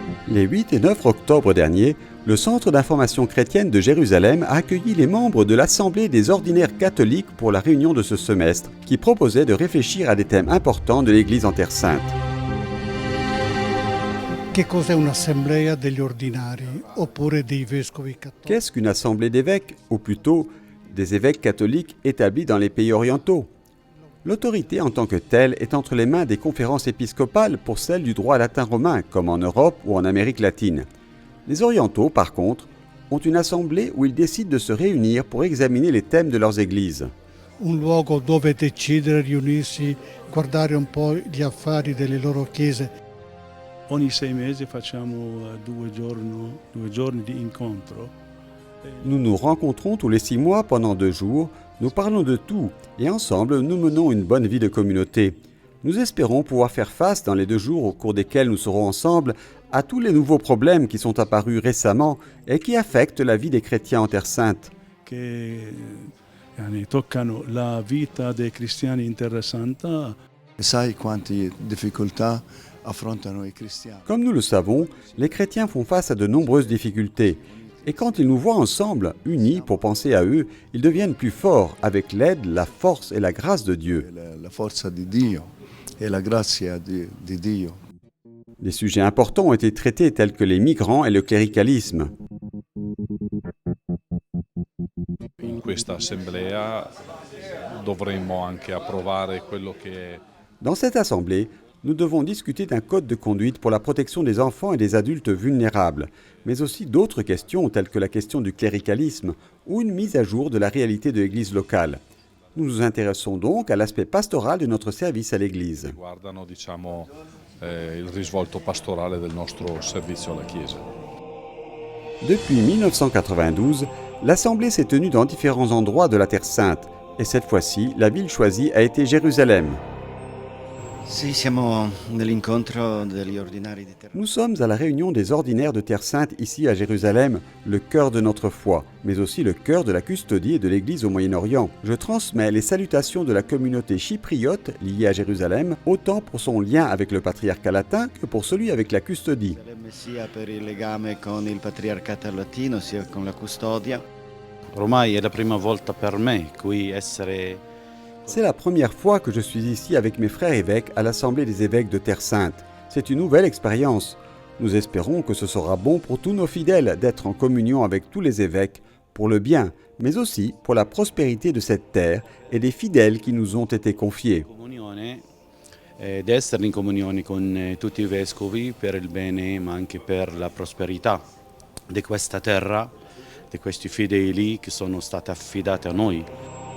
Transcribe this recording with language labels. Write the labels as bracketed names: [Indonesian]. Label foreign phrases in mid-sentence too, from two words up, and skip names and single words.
[French] Les 8 et 9 octobre dernier, le Centre d'information chrétienne de Jérusalem a accueilli les membres de l'Assemblée des ordinaires catholiques pour la réunion de ce semestre, qui proposait de réfléchir à des thèmes importants de l'Église en Terre Sainte. [Italian] Che cos'è un'assemblea degli ordinari oppure dei vescovi cattolici? [French] Qu'est-ce qu'une assemblée d'évêques, ou plutôt des évêques catholiques établis dans les pays orientaux? L'autorité en tant que telle est entre les mains des conférences épiscopales pour celle du droit latin romain, comme en Europe ou en Amérique latine. Les orientaux, par contre, ont une assemblée où ils décident de se réunir pour examiner les thèmes de leurs églises. [Italian] Un luogo dove decidere, riunirsi, guardare un po' gli affari delle loro chiese. Ogni 6 mesi facciamo 2 giorni di incontro. [French] Nous nous rencontrons tous les 6 mois pendant 2 jours, nous parlons de tout et ensemble nous menons une bonne vie de communauté. Nous espérons pouvoir faire face dans les 2 jours au cours desquels nous serons ensemble à tous les nouveaux problèmes qui sont apparus récemment et qui affectent la vie des chrétiens en Terre Sainte. [Italian] Che toccano la vita dei cristiani in Terra Santa. Sai quante difficoltà affrontano i cristiani. [French] Comme nous le savons, les chrétiens font face à de nombreuses difficultés. Et quand ils nous voient ensemble, unis pour penser à eux, ils deviennent plus forts avec l'aide, la force et la grâce de Dieu. [Italian] La forza di Dio e la grazia di Dio. [French] Des sujets importants ont été traités tels que les migrants et le cléricalisme. [Italian] In questa assemblea dovremmo anche approvare quello che è. [French] Dans cette assemblée, nous devons discuter d'un code de conduite pour la protection des enfants et des adultes vulnérables, mais aussi d'autres questions telles que la question du cléricalisme ou une mise à jour de la réalité de l'Église locale. Nous nous intéressons donc à l'aspect pastoral de notre service à l'Église. [Italian] Riguardano, il risvolto pastorale del nostro servizio alla Chiesa. [French] Depuis 1992, l'Assemblée s'est tenue dans différents endroits de la Terre Sainte, et cette fois-ci, la ville choisie a été Jérusalem. [Italian] Sì, siamo nell'incontro degli ordinari di Terra. [French] Nous sommes à la réunion des ordinaires de Terre Sainte ici à Jérusalem, le cœur de notre foi, mais aussi le cœur de la custodie de l'Église au Moyen-Orient. Je transmets les salutations de la communauté chypriote liée à Jérusalem, autant pour son lien avec le patriarcat latin que pour celui avec la custodie. [Italian] Sia per il legame con il patriarcato latino, sia con la custodia. Ormai è la prima volta per me qui essere. [French] C'est la première fois que je suis ici avec mes frères évêques à l'Assemblée des évêques de Terre Sainte. C'est une nouvelle expérience. Nous espérons que ce sera bon pour tous nos fidèles d'être en communion avec tous les évêques, pour le bien, mais aussi pour la prospérité de cette terre et des fidèles qui nous ont été confiés. [Italian] D'essere in comunione con tutti i vescovi per il bene ma anche per la prosperità di questa terra, di questi fedeli che sono stati affidati a noi.